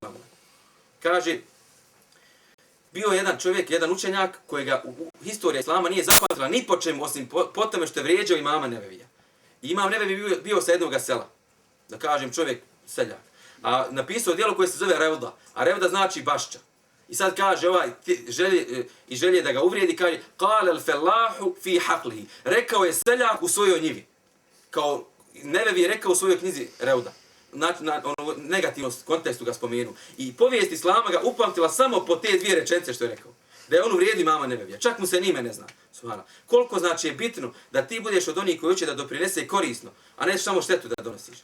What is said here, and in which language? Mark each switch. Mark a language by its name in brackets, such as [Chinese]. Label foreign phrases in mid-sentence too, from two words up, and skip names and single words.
[Bosnian] Kaže, bio je jedan čovjek, jedan učenjak kojega u historiji Islama nije zapamtila ni po čemu, osim po tome što je vrijeđao imama Nevevija. I imam Nevevi bio sa jednoga sela. Da kažem, čovjek seljak. A napisao djelo koje se zove Revda. A Revda znači bašća. I sad kaže ovaj, želje da ga uvrijedi, kaže, [Arabic] قال الفلاح في حقله. [Bosnian] Rekao je seljak u svojoj njivi. Kao Nevevi je rekao u svojoj knjizi Revda. Na negativnom kontekstu ga spomenu. I povijest Islama ga upamtila samo po te dvije rečenice što je rekao. Da je on uvrijedi mama Nevevija. Čak mu se nime ne zna. Subhana. Koliko znači je bitno da ti budeš od onih koji hoće da doprinese korisno, a ne samo štetu da donosiš.